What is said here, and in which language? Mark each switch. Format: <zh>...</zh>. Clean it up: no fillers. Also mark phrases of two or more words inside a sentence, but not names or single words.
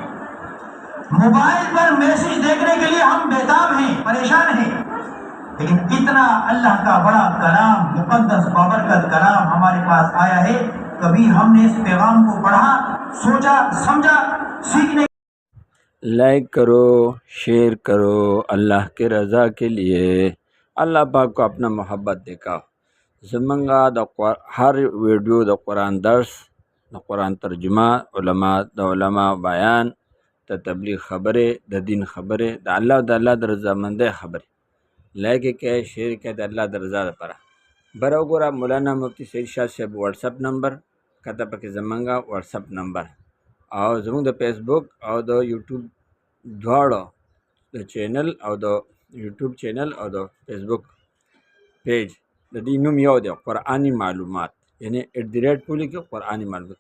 <ur>موبائل پر میسج دیکھنے کے لیے ہم بےتاب ہیں، پریشان ہیں، لیکن اتنا اللہ کا بڑا کلام، مقدس بابرکت کلام ہمارے پاس آیا ہے. کبھی ہم نے اس پیغام کو پڑھا، سوچا، سمجھا، سیکھنے. لائک کرو، شیئر کرو اللہ کے رضا کے لیے. اللہ پاک کو اپنا محبت دکھاؤ.</ur> <ps>زمنگا ہر ویڈیو د قرآن درس، د قرآن ترجمہ، علماء بیان، د تبلیغ خبریں، د دین خبریں، د اللہ د رضامندۍ خبریں. لائک کې شیئر کې د الله د رضا لپاره. بره وګوره مولانا مفتی سید شاه صاحب واتساپ نمبر کته پکې زمنګا واتساپ نمبر، او زموږ د فیسبوک او د یوټیوب دواړو د چینل او د یوټیوب چینل او د فیسبوک پیج د دې نوم یو دی، قرآنی معلومات، یعنی @ پولی کې قرآنی معلومات.</ps>